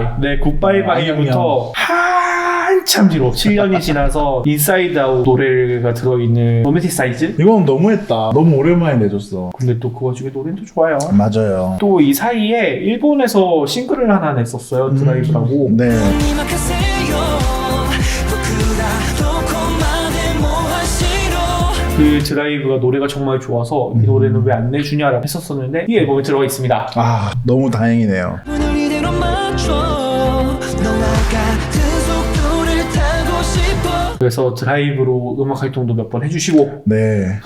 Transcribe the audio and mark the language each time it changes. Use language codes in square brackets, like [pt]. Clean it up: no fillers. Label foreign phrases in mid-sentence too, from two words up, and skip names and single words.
[ko] 네, 굿바이 바이부터 한참 뒤로 7년이 지나서 인사이드 아웃 노래가 들어있는 로맨틱 사이즈? 이건 너무했다. 너무 오랜만에 내줬어. 근데 또 그 와중에 노래도 좋아요. 맞아요. 또 이 사이에 일본에서 싱글을 하나 냈었어요. 드라이브라고. 네. [ja] 任せよ僕らどこまでも走ろう [ko] 그 드라이브가 노래가 정말 좋아서 이 노래는 왜 안 내주냐라고 했었었는데 이 앨범에 들어가 있습니다. 아, 너무 다행이네요. 문을 이대로 맞춰 너와 같은 속도를 타고 싶어 그래서 드라이브로 음악 활동도 몇 번 해주시고 네.